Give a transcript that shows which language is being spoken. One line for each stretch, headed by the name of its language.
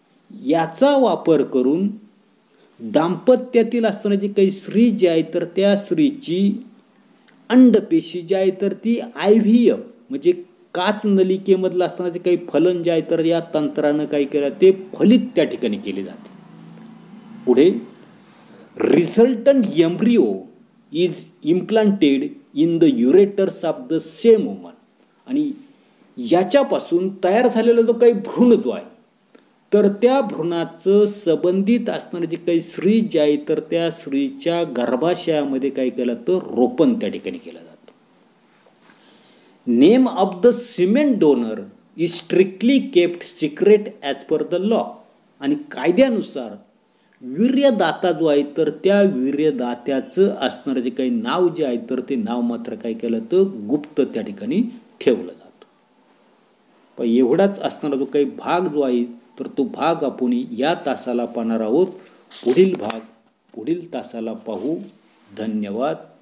Marathi: याचा वापर करून दाम्पत्यातील असणारी जी काही स्त्री जी आहे तर त्या स्त्रीची अंडपेशी जी आहे तर ती IVF म्हणजे काच नलिकेमधलं असणारं जे काही फलन जे आहे तर या तंत्रानं काय केलं ते फलित त्या ठिकाणी केले जाते.
English: पुढे resultant embryo is implanted in the ureters of the same woman.
Marathi: आणि याच्यापासून तयार झालेला जो काही भ्रूण जो आहे तर त्या भ्रूणाचं संबंधित असणारे जे काही स्त्री जी आहे तर त्या स्त्रीच्या गर्भाशयामध्ये काय केलं तर रोपण त्या ठिकाणी केलं जातं.
English: Name of the semen donor is strictly kept secret as per the law.
Marathi: आणि कायद्यानुसार वीर्यदाता जो आहे तर त्या वीर्यदात्याचं असणारं जे काही नाव जे आहे तर ते नाव मात्र काय केलं तर गुप्त त्या ठिकाणी ठेवलं जातं. पण एवढाच असणारा जो काही भाग जो आहे तर तो भाग आपण या तासाला पाहणार आहोत. पुढील भाग पुढील तासाला पाहू. धन्यवाद.